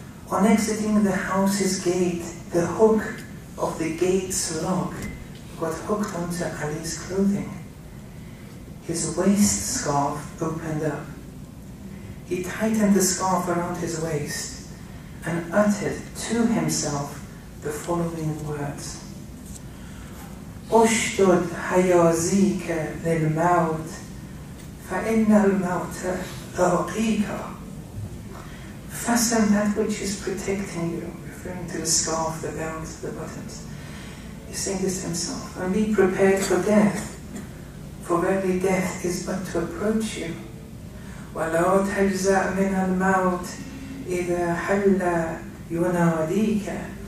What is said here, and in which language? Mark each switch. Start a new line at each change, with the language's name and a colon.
English: On exiting the house's gate, the hook of the gate's lock got hooked onto Ali's clothing. His waist scarf opened up. He tightened the scarf around his waist and uttered to himself the following words.
Arabic: أشدد حيازيك للموت فإن الموت لاقيك.
English: Fasten that which is protecting you, referring to the scarf, the belt, the buttons. He's saying this to himself. And be prepared for death, for verily death is but to approach you.
Arabic: وَلَا تَجْزَأْ مِنَ الْمَوْتِ إِذَا حَلَّ يُنَادِيكَ.